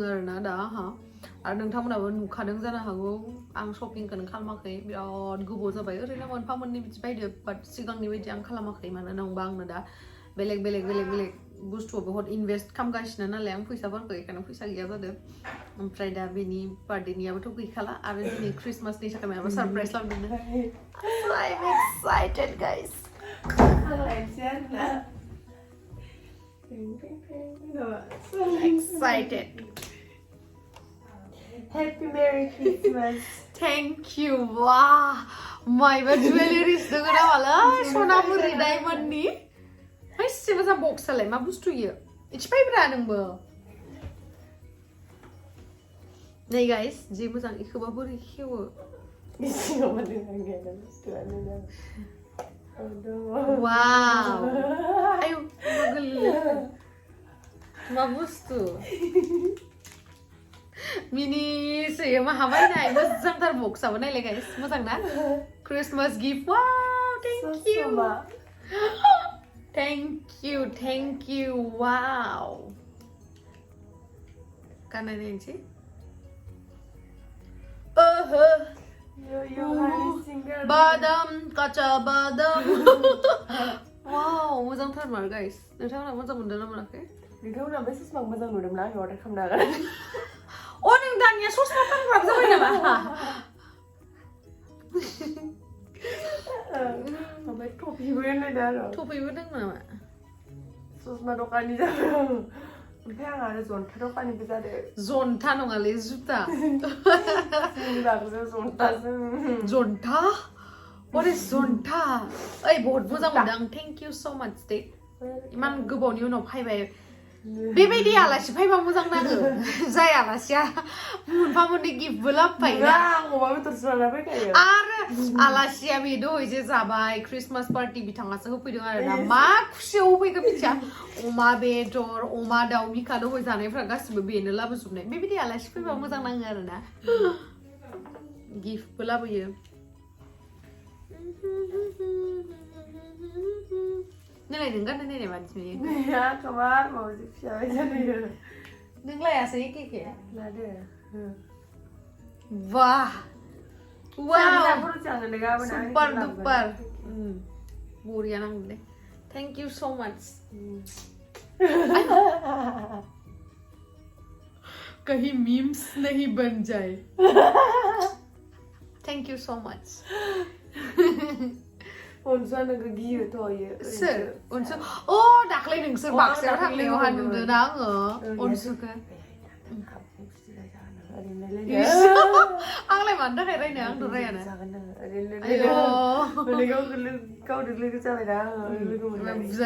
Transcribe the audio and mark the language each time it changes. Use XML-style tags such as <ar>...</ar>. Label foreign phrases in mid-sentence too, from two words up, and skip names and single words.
<brx>आरोना दा आंहा आरो नोंथांमोनाबो नुखादों जानो हागौ आं शपिंखौनो खालामाखै बिराद गोबाव जाबाय ओरैनो मोनफा मोननै बिदि बायदो बाट सिगांनि बायदि आं खालामाखै मानो होनबा आंनो दा बेलेग बुस्थुआव बहुत इनभेस्ट खालामगासिनो नालाय आं फैसाफोरखौ बेखायनो फैसा गैया जादों ओमफ्राय दा बेनि बार्थडेनियाबोथ' गैखाला आरो दिनै क्रिसमासनि थाखाय माबा सारप्राइज लाबोदों</brx> <en>I'm excited guys so excited Happy Merry Christmas thank you wow</en> <brx>मायबा jewelries दङ नामालै सनामुरि डायमन्डनि एसे मोजां बक्सआलाय मा बुस्थु इयो इथिफायब्रा नोंबो नै गाइस जि मोजां इखोबा बोरै खेवो वाव आयु मा बुस्थु मिनिसोयो माहा बायनाय मोजांथार बक्सआबो नायलाय गाइस मोजां ना</brx> <en>Christmas gift</en> <brx>वाव</brx> <en>thank you wow</en> <brx>गाननाय नायनोसै</brx> <bn>বাদাম কাঁচা বাদাম</bn> <brx>वाव मोजांथार मार गाइस नोंथांमोना मोजां मोनदों ना मोनाखै नोंथांमोना बे ससमा मोजां नुदोंमोन आं अर्डार खालामनो हागोन नों दानिया ससमा फानग्राबो जाबाय नामा ओमफ्राय टपिबो होनलायदों आरो टपिबो दंमोन नामा ससमा दखाननि जादों ओमफ्राय आं आरो जन्था दखाननिबो जादों जन्था नङालै जुता जोंनि बागैसो जन्था</brx> <en>what is</en> <brx>जन्था ओइ बहुत मोजां मोनदों</brx> <en>thank you so much</en> <brx>दे इमान गोबावनि उनाव फैबाय बेबायदि आलासि फैबा मोजां नाङो जाय आलासिया मोनफा मोननै गिफ्टबो लाबोफायोना आं अमा बेदरसो लाना फैखायो आरो आलासिया बे दहाय जे जाबाय</brx> <en>Christmas party</en> <brx>बिथाङासो होफैदों आरोना मा खुसियाव होफैखो मिथिया अमा बेदर अमा दाउ मिखा दहाय जानायफ्रा गासिबो बेनो लाबोजोबनाय बेबायदि आलासि फैबा मोजां नाङो आरोना गिफ्टबो लाबोयो नोंलाय नों गाननाय नायनाय मानसि नुयो नैया कमार मावजि फिसा जायो नों लायासै एखे लादो वाह वाव सुपर</brx> <en>super duper</en> <brx>बरिया नांदों दे</brx> <en>thank you so much</en> <hi>कहीं मीम्स नहीं बन जाए</hi> <en>thank you so much</en> <brx>अनसुआनो गियो थयो सोर अनसु दाख्लै नोंसोर बाक्सायाव थांनायावहा नुदोंना आङो अनसुखौ आंलाय मानो थाखाय रायनो आंथ' रायाना बुजानो</brx>